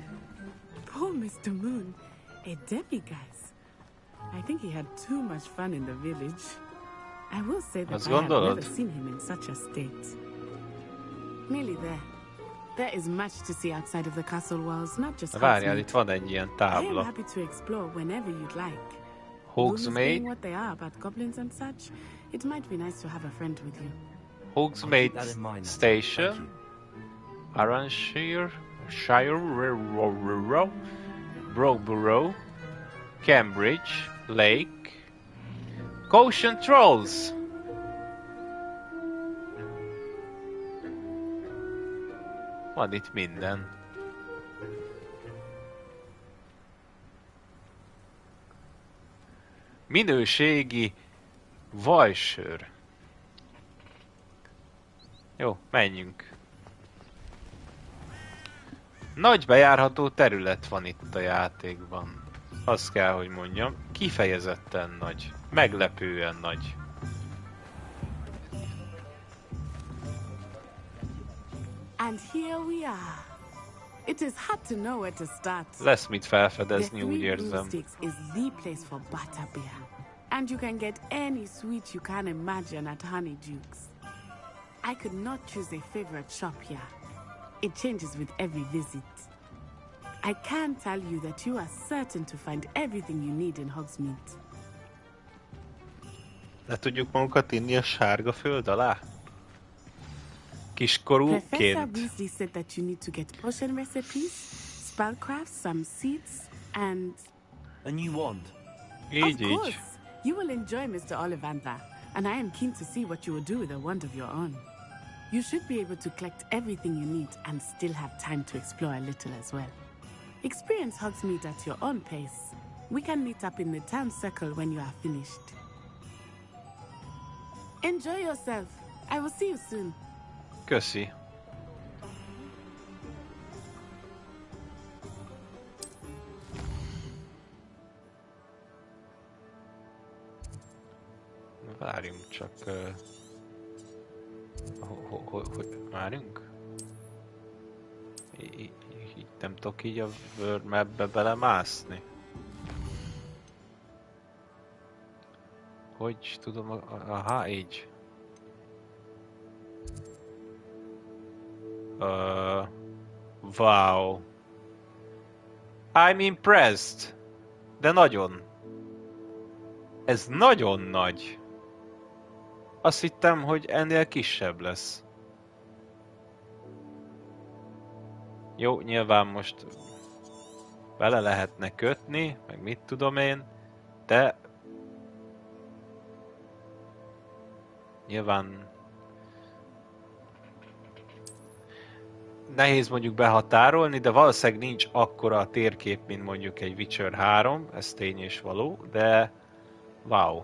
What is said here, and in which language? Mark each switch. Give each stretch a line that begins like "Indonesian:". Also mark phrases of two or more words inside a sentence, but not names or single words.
English: Poor Mr. Moon. A demiguise. I think he had too much fun in the village. I will say that
Hungarian: Azt
English: I have
Hungarian: gondolod?
English: never seen him in such a state. Nearly there. There is much to see outside of the castle walls, not just
Hungarian: Várjál, itt van egy ilyen
English: I am
Hungarian: tábla.
English: happy to explore whenever you'd like. Hogsmeade. What they are about goblins and such, it might be nice to have a friend with you. Hogsmeade Station. Arranshire. Broogborough. Cambridge. Lake. Caution Trolls.
Hungarian: Van itt minden. Minőségi vajsör. Jó, menjünk. Nagy bejárható terület van itt a játékban. Azt kell, hogy mondjam. Kifejezetten nagy. Meglepően nagy.
English: And here we are. It is hard to know where to start.
Hungarian: Lesz mit felfedezni, úgy érzem.
English: Is the place for butterbeer. And you can get any sweet you can imagine at Honeyduke's. I could not choose a favorite shop here. It changes with every visit. I can tell you that you are certain to find everything you need in Hogsmeade.
Hungarian: Le tudjuk magunkat inni a sárga föld alá? Kiskorúként.
English: Professor Weasley said that you need to get potion recipes, spellcrafts, some seeds, and a new wand.
Hungarian: Így,
English: of course, you will enjoy Mr. Ollivander, and I am keen to see what you will do with a wand of your own. You should be able to collect everything you need and still have time to explore a little as well. Experience Hogsmeade at your own pace. We can meet up in the town circle when you are finished. Enjoy yourself. I will see you soon.
Hungarian: Köszi. Várjunk csak... Várjunk? Így nem tudok így a
English: World Map-
Hungarian: be belemászni. Hogy tudom... Aha, így.
English: Wow. I'm impressed.
Hungarian: De nagyon. Ez nagyon nagy. Azt hittem, hogy ennél kisebb lesz. Jó, nyilván most bele lehetne kötni, meg mit tudom én, de nyilván nehéz mondjuk behatárolni, de valószínűleg nincs akkora a térkép, mint mondjuk egy Witcher 3, ez tény és való, de wow.